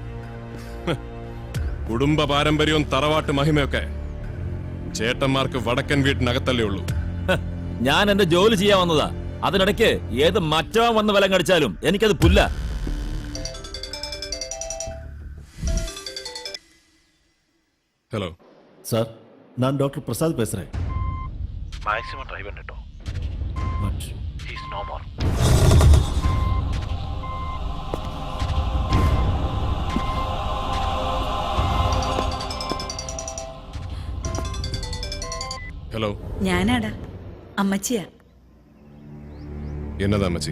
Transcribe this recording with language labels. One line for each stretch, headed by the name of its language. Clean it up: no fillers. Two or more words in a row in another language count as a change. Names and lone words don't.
Malayalam: കുടുംബ പാരമ്പര്യവും തറവാട്ട് മഹിമയൊക്കെ ചേട്ടന്മാർക്ക് വടക്കൻ വീട്ടിനകത്തല്ലേ ഉള്ളൂ. ഞാൻ എന്റെ ജോലി ചെയ്യാൻ വന്നതാ. അതിനിടയ്ക്ക് ഏത് മറ്റവൻ വന്ന് വിലം കടിച്ചാലും എനിക്കത് പുല്ല. ഹലോ
Tamil: சார், நான் டாக்டர் பிரசாத் பேசுறேன்.
English: maximum try
Tamil: பண்ணிட்டோ. பட்
English: He is no more.
Malayalam: ഹലോ, ഞാനാടാ, അമ്മച്ചിയാ. എന്നതാ അമ്മച്ചി?